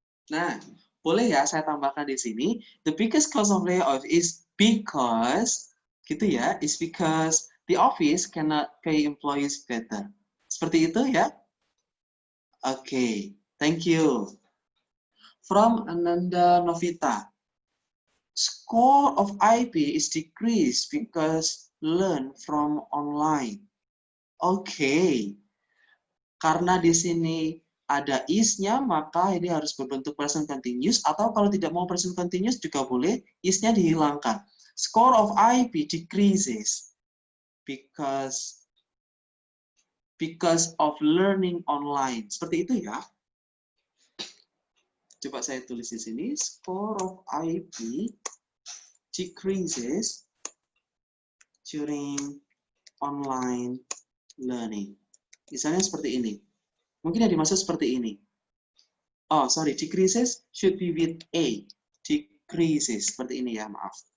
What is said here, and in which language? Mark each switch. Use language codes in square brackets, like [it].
[id] Nah, boleh ya saya tambahkan di sini. [en] The biggest cause of layoff is because, [id] gitu ya, [en] is because the office cannot pay employees better. [id] Seperti itu ya? [en] Okay, thank you. From Ananda Novita. Score of IB is decreased because learn from online. Okay. [id] Karena di sini ada is-nya, maka ini harus berbentuk present continuous, atau kalau tidak mau present continuous juga boleh, is-nya dihilangkan. [en] Score of IB decreases because of learning online. [id] Seperti itu ya. Coba saya tulis di sini, [en] score of IB decreases during online learning. [id] Misalnya seperti ini. Mungkin yang dimaksud seperti ini. [en] Oh, sorry, decreases should be with A. [id] Decreases, seperti ini ya, maaf.